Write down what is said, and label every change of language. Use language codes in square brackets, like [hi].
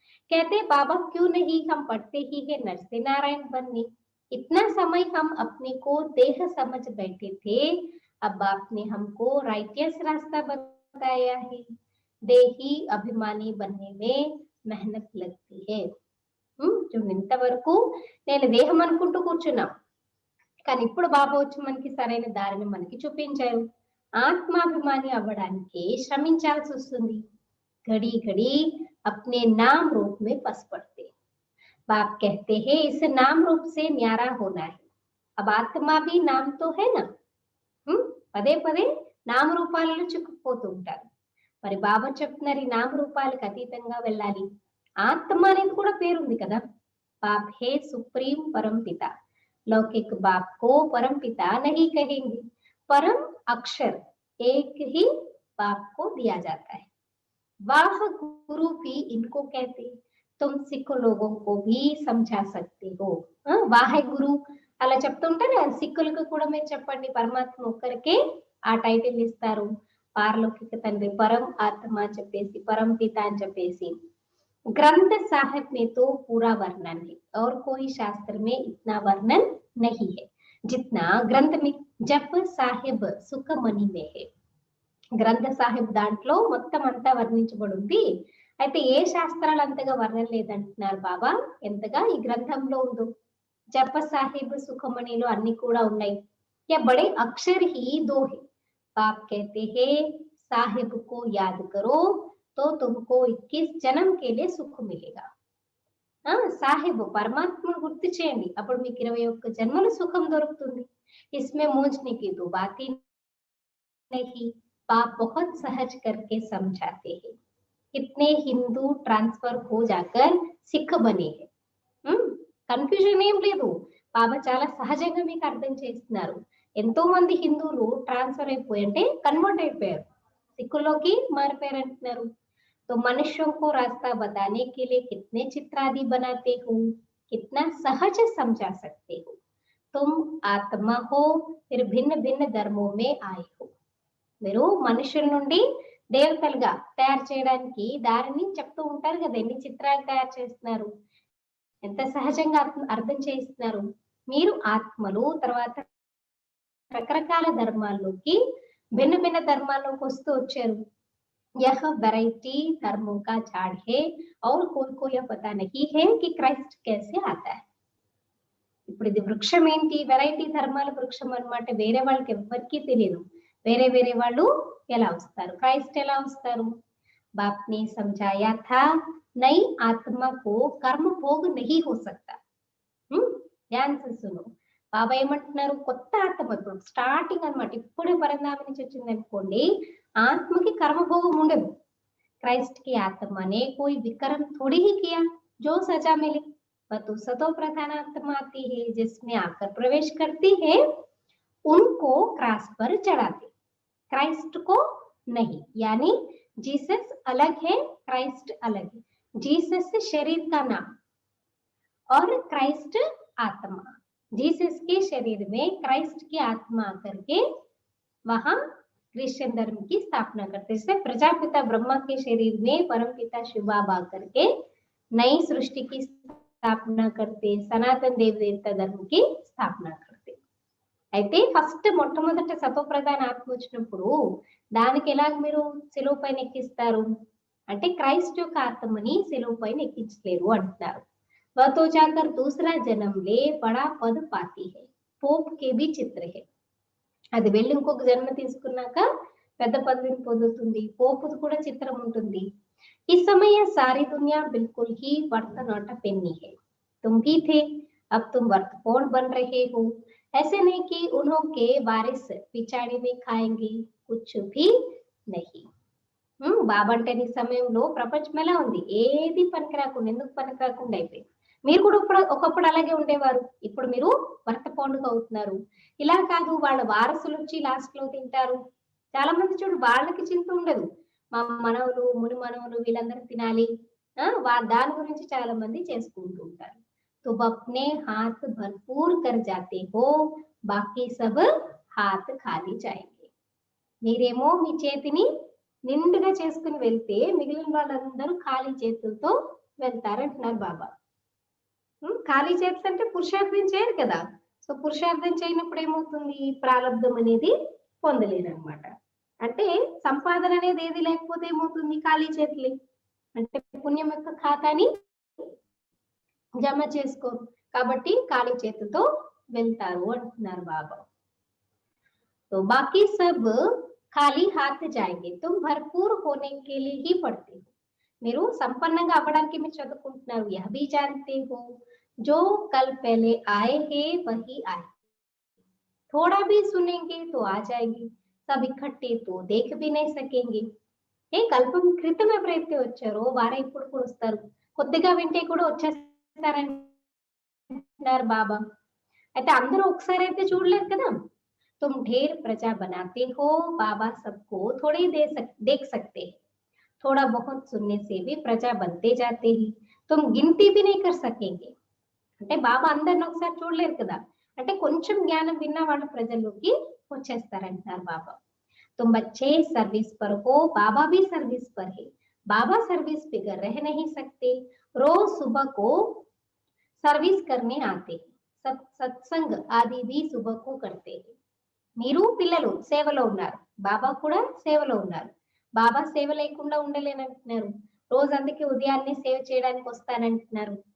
[hi] कहते बाबा क्यों नहीं हम पढ़ते ही है नर से नारायण बनने. इतना समय हम अपने को देह समझ बैठे थे, अब आपने हमको राइटियस रास्ता बताया है. देही अभिमानी बनने में मेहनत लगती है. [te] చూడండి ఇంతవరకు నేను దేహం అనుకుంటూ కూర్చున్నా, కానీ ఇప్పుడు బాబా వచ్చి మనకి సరైన దారిని మనకి చూపించారు. ఆత్మాభిమాని అవ్వడానికి శ్రమించాల్సి వస్తుంది. [hi] घड़ी घड़ी अपने नाम रूप में फंस पड़ते. बाप कहते हैं इस नाम रूप से न्यारा होना है. अब आत्मा भी नाम तो है ना. [te] పదే పదే నామరూపాలలో చిక్కుకుపోతూ ఉంటారు. మరి బాబా చెప్తున్నారు ఈ నామరూపాలకు అతీతంగా వెళ్ళాలి. ఆత్మ అనేది కూడా పేరుంది కదా. [hi] బాప్ హే సుప్రీం పరం పిత. लौकिक बाप को परम पिता नहीं कहेंगे, परम अक्षर एक ही बाप को दिया जाता है. वाह गुरु भी इनको कहते. तुम सिख लोगों को भी समझा सकते हो. [te] వాహే గురు అలా చెప్తుంటారు కదా, సిక్కులకు కూడా మీరు చెప్పండి పరమాత్మ ఒక్కరికే ఆ టైటిల్ ఇస్తారు. పారలౌకిక తండ్రి, పరం ఆత్మ చెప్పేసి, పరం పిత అని చెప్పేసి. [hi] ग्रंथ साहिब में तो पूरा वर्णन है और कोई शास्त्र में इतना वर्णन नहीं है जितना ग्रंथ में जप साहिब सुखमणि में है. [te] గ్రంథ సాహిబ్ దాంట్లో మొత్తం అంతా వర్ణించబడి ఉంది. అయితే ఏ శాస్త్రాలు అంతగా వర్ణన లేదంటున్నారు బాబా, ఎంతగా ఈ గ్రంథంలో ఉందో. జప సాహిబ్ సుఖమణిలో అన్ని కూడా ఉన్నాయి. [hi] యా బడే అక్షర్ హీ దో హై. బాప్ कहते हैं साहिब को याद करो तो तुमको 21 जन्म के लिए सुख मिलेगा. [te] సాహిబ్ పరమాత్మను గుర్తు చేయండి, అప్పుడు మీకు 21 జన్మల సుఖం దొరుకుతుంది. [hi] इसमें मूंझने की दो बातें नहीं. बाप बहुत सहज करके समझाते हैं. कितने हिंदू ट्रांसफर हो जाकर सिख बने हैं. [te] కన్ఫ్యూజన్ ఏం లేదు, బాబా చాలా సహజంగా మీకు అర్థం చేస్తున్నారు. ఎంతో మంది హిందువులు ట్రాన్స్ఫర్ అయిపోయి అంటే కన్వర్ట్ అయిపోయారు, సిక్కుల్లోకి మారిపోయారు అంటున్నారు. [hi] तो मनुष्यों को रास्ता बताने के लिए कितने चित्र आदि बनाते हो, कितना सहज समझा सकते हो. तुम आत्मा हो फिर भिन्न भिन्न धर्मों में आए हो. [te] మీరు మనుషుల నుండి దేవతలుగా తయారు చేయడానికి దారిని చెప్తూ ఉంటారు కదా, ఎన్ని చిత్రాలు తయారు చేస్తున్నారు, ఎంత సహజంగా అర్థం చేస్తున్నారు. మీరు ఆత్మలు, తర్వాత రకరకాల ధర్మాల్లోకి, భిన్న భిన్న ధర్మాల్లోకి వస్తూ వచ్చారు. [hi] यह वैरायटी धर्मों का झाड़ है और कोई को यह पता नहीं है कि क्राइस्ट कैसे आता है. [te] ఇప్పుడు ఇది వృక్షం ఏంటి, వెరైటీ ధర్మాల వృక్షం అన్నమాట. వేరే వాళ్ళకి ఎవ్వరికీ తెలియదు వేరే వేరే వాళ్ళు ఎలా వస్తారు, క్రైస్ట్ ఎలా వస్తారు. [hi] बाप ने समझाया था नई आत्मा को कर्म भोग नहीं हो सकता. ध्यान से सुनो. [te] బాబా ఏమంటున్నారు, కొత్త ఆత్మ ఇప్పుడు స్టార్టింగ్ అన్నమాట, ఇప్పుడే పరంధామ నుంచి వచ్చింది అనుకోండి, ఆత్మకి కర్మభోగం ఉండదు. [hi] क्राइस्ट की आत्मा ने कोई विक्रम थोड़ी ही किया जो सजा मिले. वह तो सतो प्रधान आत्मा आती है जिसमें आकर प्रवेश करती है, उनको क्रॉस पर चढ़ाते, क्राइस्ट को नहीं. यानी जीसस अलग है, क्राइस्ट अलग है. जीसस शरीर का नाम और क्राइस्ट आत्मा. जीसस के शरीर में क्राइस्ट की आत्मा आकर के वहां क्रिश्चियन धर्म की स्थापना करते. जैसे प्रजापिता ब्रह्मा के शरीर में परम पिता शिव बाबा करके नई सृष्टि की स्थापना करते, सनातन देव देवता धर्म की स्थापना करते. [te] అయితే ఫస్ట్ మొట్టమొదట సతోప్రధాన ఆత్మ వచ్చినప్పుడు దానికి ఎలాగ మీరు శిలువ పైన ఎక్కిస్తారు అంటే, క్రైస్ట్ యొక్క ఆత్మని శిలువ పైన ఎక్కించలేరు అంటున్నారు. [hi] वह तो जाकर दूसरा जन्म ले बड़ा पद पाती है. पोप के भी चित्र है. [te] అది వెళ్ళి ఇంకొక జన్మ తీసుకున్నాక పెద్ద పదవిని పొందుతుంది. పోపుది కూడా చిత్రం ఉంటుంది. [hi] इस समय यह सारी दुनिया बिल्कुल ही वर्त नॉट पेन्नी है. तुम ही थे, अब तुम वर्तपोन बन रहे हो. ऐसे नहीं कि उन्हों के वारिस पिछाड़ी में खाएंगे कुछ भी नहीं. [te] బాబా అంటే ఈ సమయంలో ప్రపంచం ఎలా ఉంది, ఏది పనికిరాకుండా, ఎందుకు పనికిరాకుండా అయిపోయింది. మీరు కూడా ఒకప్పుడు అలాగే ఉండేవారు, ఇప్పుడు మీరు భర్త పండుగ అవుతున్నారు. ఇలా కాదు, వాళ్ళ వారసులు వచ్చి లాస్ట్ లో తింటారు. చాలా మంది చూడు, వాళ్ళకి చింత ఉండదు, మా మనవలు ముని మనవలు వీళ్ళందరూ తినాలి, దాని గురించి చాలా మంది చేసుకుంటూ ఉంటారు. [hi] तुम अपने हाथ भरपूर कर जाते हो, बाकी सब हाथ खाली जाएंगे. [te] మీరేమో మీ చేతిని నిండుగా చేసుకుని వెళ్తే మిగిలిన వాళ్ళందరూ ఖాళీ చేతులతో వెళ్తారంటున్నారు బాబా. ఖాళీ చేతులు అంటే పురుషార్థం చేయరు కదా. సో పురుషార్థం చేయనప్పుడు ఏమవుతుంది, ప్రారంధం అనేది పొందలేరనమాట. అంటే సంపాదన అనేది ఏది లేకపోతే ఏమవుతుంది, ఖాళీ చేతులే. అంటే పుణ్యం యొక్క ఖాతాని జమ చేసుకోరు కాబట్టి ఖాళీ చేతులతో వెళ్తారు అంటున్నారు బాబా. [hi] तो बाकी सब खाली हाथ जाएंगे, तुम भरपूर होने के लिए ही पढ़ते हो. [te] మీరు సంపన్నంగా అవ్వడానికి మీరు చదువుకుంటున్నారు. [hi] यह भी जानते हो जो कल पहले आए हैं वही आए, थोड़ा भी सुनेंगे तो आ जाएंगे, सब इकट्ठे तो देख भी नहीं सकेंगे. [te] కల్పం క్రితం ఎవరైతే వచ్చారో వారే ఇప్పుడు కూడా వస్తారు, కొద్దిగా వింటే కూడా వచ్చేస్తారంటున్నారు బాబా. అయితే అందరూ ఒకసారి అయితే చూడలేరు కదా. [hi] तुम ढेर प्रजा बनाते हो, बाबा सबको थोड़े देख सकते हैं, थोड़ा बहुत सुनने से भी प्रजा बनते जाते हैं, तुम गिनती भी नहीं कर सकेंगे. [te] అంటే బాబా అందరిని ఒకసారి చూడలేరు కదా, అంటే కొంచెం జ్ఞానం విన్న వాళ్ళ ప్రజల్లోకి వచ్చేస్తారంటున్నారు బాబా. [hi] तुम बच्चे सर्विस पर हो, बाबा भी सर्विस पर है, बाबा सर्विस बिगड़ रह नहीं सकते, रोज सुबह को सर्विस करने आते हैं, सत्संग आदि भी सुबह को करते हैं. [te] మీరు పిల్లలు సేవలో ఉన్నారు, బాబా కూడా సేవలో ఉన్నారు. బాబా సేవ లేకుండా ఉండలేనంటున్నారు. రోజు అందుకే ఉదయాన్నే సేవ చేయడానికి వస్తానంటున్నారు.